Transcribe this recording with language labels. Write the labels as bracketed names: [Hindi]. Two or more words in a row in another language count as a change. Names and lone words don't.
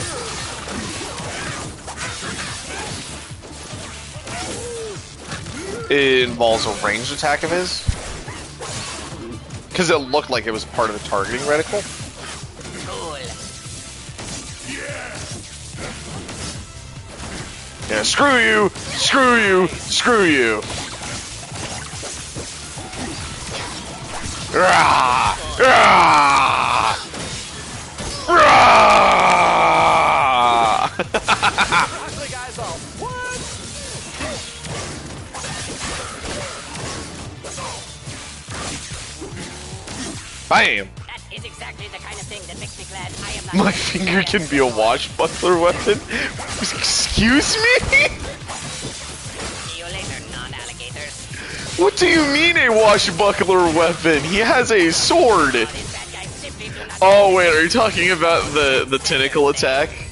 [English] It involves a ranged attack of his. Because it looked like it was part of a targeting reticle. Cool. Yeah, screw you! Screw you! Screw you! Rah! Rah! Rah! Bam! That is exactly the kind of thing that makes me glad I am not... My finger can be a washbuckler weapon? Excuse me? See you later, non-alligators. What do you mean a washbuckler weapon? He has a sword! Oh wait, are you talking about the tentacle attack?